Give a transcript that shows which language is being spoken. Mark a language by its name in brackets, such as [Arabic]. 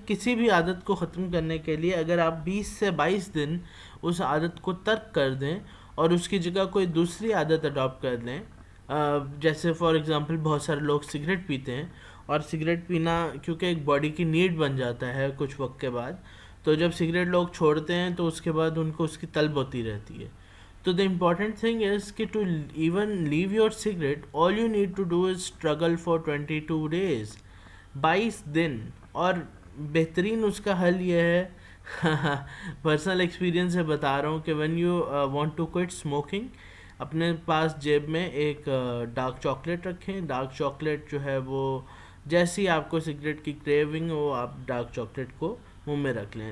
[Urdu] کسی بھی عادت کو ختم کرنے کے لیے اگر آپ 20 سے 22 دن اس عادت کو ترک کر دیں اور اس کی جگہ کوئی دوسری عادت اڈاپٹ کر لیں، جیسے [English] for example [Urdu] بہت سارے لوگ سگریٹ پیتے ہیں، اور سگریٹ پینا کیونکہ ایک باڈی کی نیڈ بن جاتا ہے کچھ وقت کے بعد، تو جب سگریٹ لوگ چھوڑتے ہیں تو اس کے بعد ان کو اس کی طلب ہوتی رہتی ہے. تو [English] the important thing is کہ to even leave your cigarette all you need to do is struggle for 22 days، [Urdu] 22 دن. اور بہترین اس کا حل یہ ہے پرسنل ایکسپیرینس سے بتا رہا ہوں کہ [English] when you want to quit smoking، [Urdu] اپنے پاس جیب میں ایک ڈارک چاکلیٹ رکھیں. ڈارک چاکلیٹ جو ہے وہ جیسی آپ کو سگریٹ کی کریونگ ہو، آپ ڈارک چاکلیٹ کو منہ میں رکھ لیں.